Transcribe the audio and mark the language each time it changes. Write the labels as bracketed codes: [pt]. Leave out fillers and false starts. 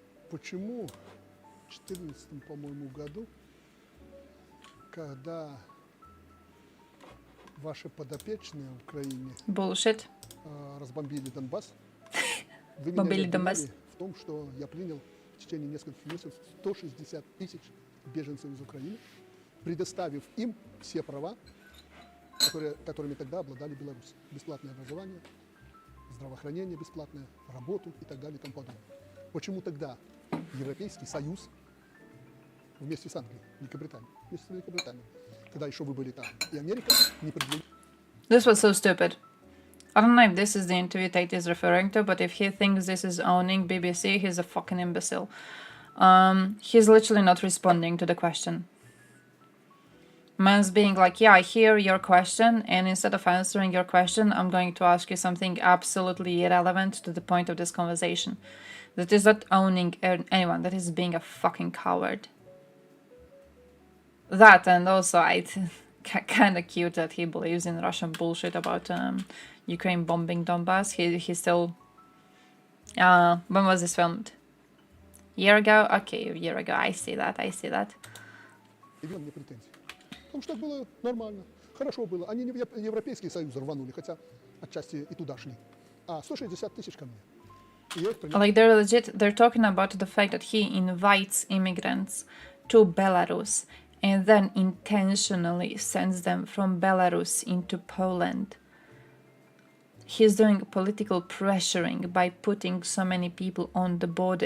[ru] Почему в 2014, по-моему, году, когда ваши подопечные в Украине разбомбили Донбасс, вы меня обвиняли в том, что я принял в течение нескольких месяцев 160 тысяч беженцев из Украины, предоставив им все права, которыми тогда обладали Беларусь. Бесплатное образование, здравоохранение бесплатное, работу и так далее и тому подобное. Почему тогда Европейский Союз вместе с Англией, Великобританией, вместе с Великобританией, когда еще вы были там, и Америка не предложили... [en] This was so stupid. I don't know if this is the interview Tate is referring to, but if he thinks this is owning BBC, he's a fucking imbecile. He's literally not responding to the question. Man's being like, yeah, I hear your question, and instead of answering your question, I'm going to ask you something absolutely irrelevant to the point of this conversation. That is not owning anyone, that is being a fucking coward. That, and also, kind of cute that he believes in Russian bullshit about Ukraine bombing Donbass. He still... when was this filmed? Year ago? Okay, a year ago. I see that. [ru] Потому что так было нормально, хорошо было. Они не в Европейский Союз рванули, хотя отчасти и туда шли. А 160 тысяч ко мне. [en] Like, they're legit, they're talking about the fact that he invites immigrants to Belarus and then intentionally sends them from Belarus into Poland. He's doing political pressuring by putting so many people on the border.